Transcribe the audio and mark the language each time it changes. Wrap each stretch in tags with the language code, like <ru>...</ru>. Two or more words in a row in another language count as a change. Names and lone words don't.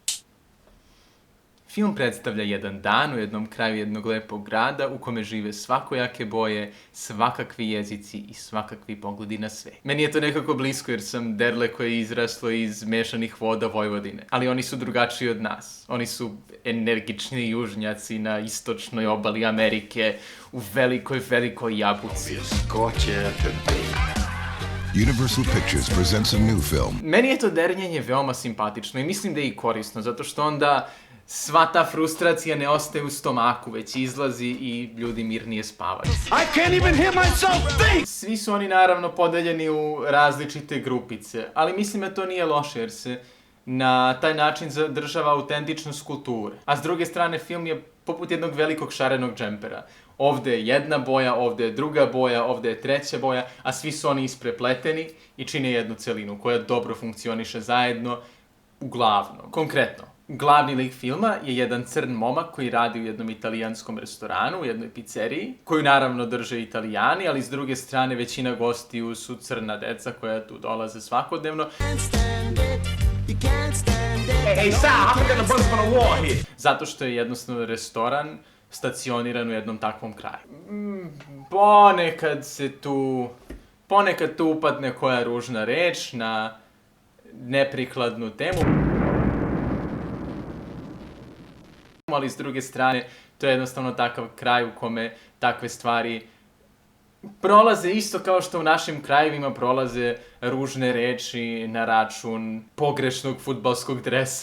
<sr>Film predstavlja jedan dan u jednom kraju jednog lepog grada u kome žive svakojake boje, svakakvi jezici i svakakvi pogledi na sve. Meni je to nekako blisko jer sam derle koje je izraslo iz mešanih voda Vojvodine. Ali oni su drugačiji od nas. Oni su energični južnjaci na istočnoj obali Amerike u velikoj jabuci.</sr> <en>Universal Pictures presents a new film.</en> <sr>Meni je to dernjenje veoma simpatično i mislim da je i korisno, zato što onda sva ta frustracija ne ostaje u stomaku, već izlazi i ljudi mirnije spavaju.</sr> <en>I can't even hear myself think!</en> <sr>Svi su oni naravno podeljeni u različite grupice, ali mislim da to nije loše jer se na taj način zadržava autentičnost kulture. A s druge strane film je poput jednog velikog šarenog džempera. Ovde je jedna boja, ovde je druga boja, ovde je treća boja, a svi su oni isprepleteni i čine jednu celinu koja dobro funkcioniše zajedno, uglavnom. Konkretno, glavni lik filma je jedan crn momak koji radi u jednom italijanskom restoranu, u jednoj pizzeriji, koju naravno drže Italijani, ali s druge strane većina gostiju su crna deca koja tu dolaze svakodnevno.</sr> <en>Hey Sal, I'm gonna bust on the wall here.</en> <sr>Zato što je jednostavno restoran stacioniran u jednom takvom kraju. Ponekad tu upadne koja ružna reč na neprikladnu temu. Ali s druge strane, to je jednostavno takav kraj u kome takve stvari prolaze isto kao što u našim krajevima prolaze ružne reči na račun pogrešnog fudbalskog dresa.</sr>